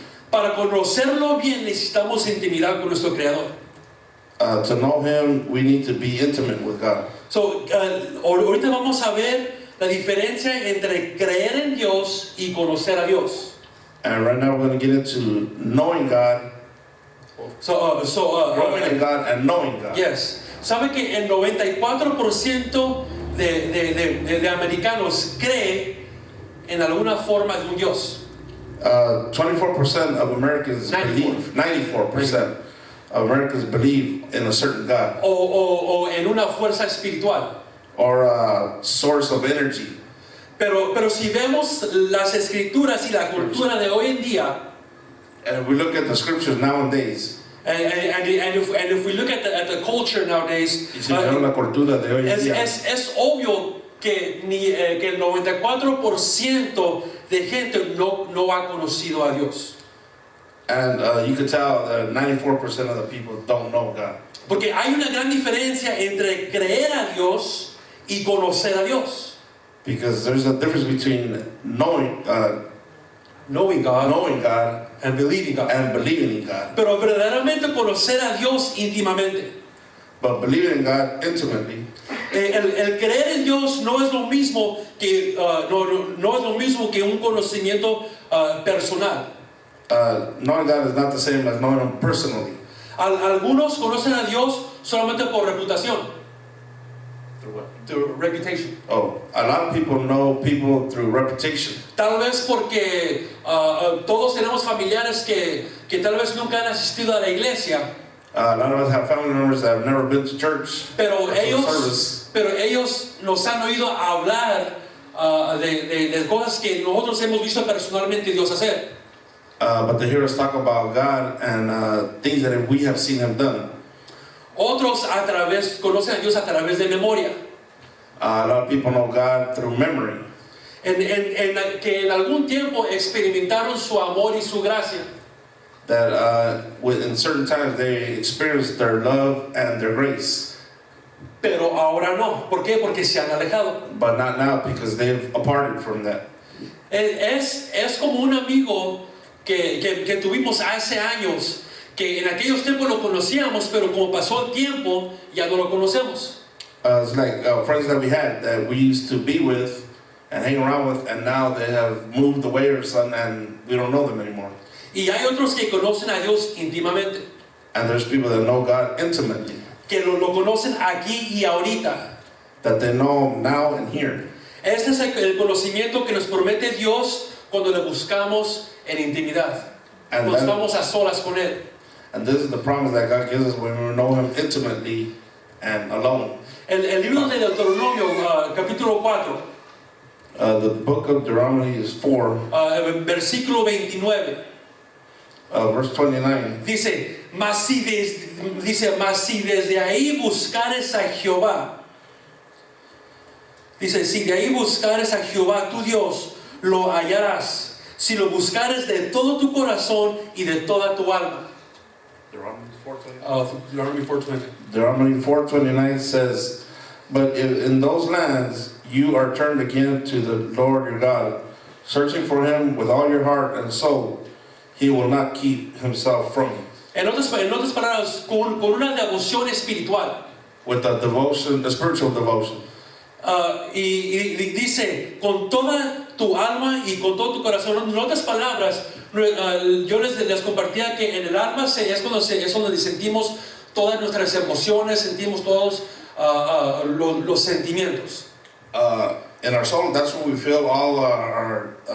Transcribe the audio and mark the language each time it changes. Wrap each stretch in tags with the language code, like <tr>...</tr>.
<es>Para conocerlo bien necesitamos intimidad con nuestro Creador.</es> <en>To know Him, we need to be intimate with God.</en> <es>So, ahorita vamos a ver la diferencia entre creer en Dios y conocer a Dios.</es> <en>And right now we're going to get into knowing God, growing in God and knowing God. Yes.</en> <es>¿Sabe que el 94% de americanos cree en alguna forma de un Dios?</es> <en>24% of Americans believe, 94% of Americans believe in a certain God.</en> <es>O en una fuerza espiritual.</es> <en>Or a source of energy.</en> <es>Pero si vemos las escrituras y la cultura de hoy en día,</es> <en>and if we look at the scriptures nowadays, and if we look at the culture nowadays,</en> <es>la cultura de hoy en día, es obvio que el 94% de gente no ha conocido a Dios.</es> <en>And you could tell that 94% of the people don't know God.</en> <es>Porque hay una gran diferencia entre creer a Dios y conocer a Dios.</es> <en>Because there's a difference between knowing God and believing God. In God.</en> <es>Pero verdaderamente conocer a Dios íntimamente.</es> <en>But believing in God intimately.</en> <es>El creer en Dios no es lo mismo que no es lo mismo que un conocimiento personal.</es> <en>Knowing God is not the same as knowing Him personally.</en> <es>Algunos conocen a Dios solamente por reputación.</es> <en>Through reputation. Oh, a lot of people know people through reputation.</en> <es>Tal vez porque todos tenemos familiares que tal vez nunca han asistido a la iglesia.</es> <en>A lot of us have family members that have never been to church.</en> <es>Pero ellos nos han oído hablar de cosas que nosotros hemos visto personalmente Dios hacer.</es> <en>But they hear us talk about God and things that we have seen Him done.</en> <es>Otros conocen a Dios a través de memoria.</es> <en>A lot of people know God through memory.</en> <es>Que en algún tiempo experimentaron su amor y su gracia.</es> <en>That in certain times they experienced their love and their grace.</en> <es>Pero ahora no. ¿Por qué? Porque se han alejado.</es> <en>But not now, because they've departed from that.</en> <es>Es como un amigo que tuvimos hace años, que en aquellos tiempos lo conocíamos, pero como pasó el tiempo, ya no lo conocemos.</es> <en>It's like friends that we had that we used to be with and hang around with, and now they have moved away or something, and we don't know them anymore.</en> <es>Y hay otros que conocen a Dios íntimamente.</es> <en>And there's people that know God intimately.</en> <es>Que lo conocen aquí y ahorita.</es> <en>That they know now and here.</en> <es>Este es el conocimiento que nos promete Dios cuando le buscamos en intimidad. Cuando estamos a solas con Él.</es> <en>And this is the promise that God gives us when we know Him intimately and alone.</en> <es>El libro de Deuteronomio, capítulo 4.</es> <en>The book of Deuteronomy is 4.</en> <es>Versículo 29.</es> <en>Verse 29.</en> <es>Dice, mas si desde ahí buscares a Jehová. Dice, si de ahí buscares a Jehová tu Dios, lo hallarás. Si lo buscares de todo tu corazón y de toda tu alma.</es> <en>Deuteronomy 4:29. Deuteronomy 4:29 says, but if in those lands you are turned again to the Lord your God, searching for Him with all your heart and soul, He will not keep Himself from you.</en> <es>En otras palabras, con una devoción espiritual.</es> <en>With a devotion, a spiritual devotion.</en> <es>Y dice, con toda tu alma y con todo tu corazón. En otras palabras, yo les compartía que en el alma es donde sentimos todas nuestras emociones, sentimos todos los sentimientos.</es> <en>In our soul, that's where we feel all our</en>